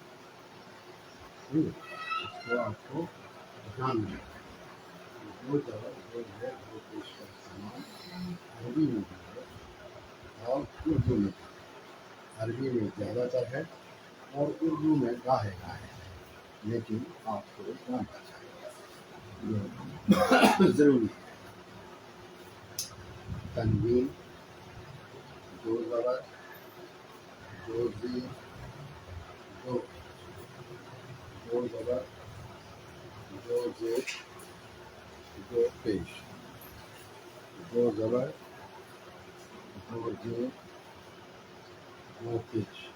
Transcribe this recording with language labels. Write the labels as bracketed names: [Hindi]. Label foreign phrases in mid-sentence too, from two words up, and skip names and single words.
[Urdu] اس کو آپ کو جاننا چاہیے دو زبر دو زیر دو پیش کا استعمال عربی میں بھی ہے اور اردو میں بھی عربی میں زیادہ تر ہے اور اردو میں گاہے گاہے ہے لیکن آپ کو جاننا چاہیے یہ ضروری ہے تنوین دو زبر دو زیر دو دو زبر دو زیر دو پیش دو زبر دو زیر دو پیش